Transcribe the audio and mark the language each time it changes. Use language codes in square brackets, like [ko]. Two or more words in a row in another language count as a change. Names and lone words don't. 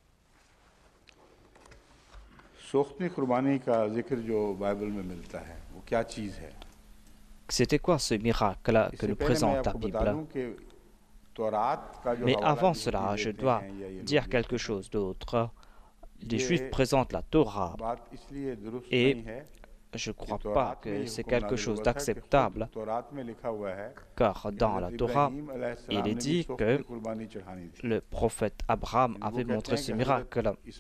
[hi] सोख्ती कुर्बानी का जिक्र जो बाइबल में मिलता है वो क्या चीज़ है? [fr] C'était quoi ce miracle que nous présente la Bible? Mais avant cela, je dois dire quelque chose d'autre. Les Juifs présentent la Torah et je ne crois pas que c'est quelque chose d'acceptable, car dans la Torah, il est dit que le prophète Abraham avait montré ce miracle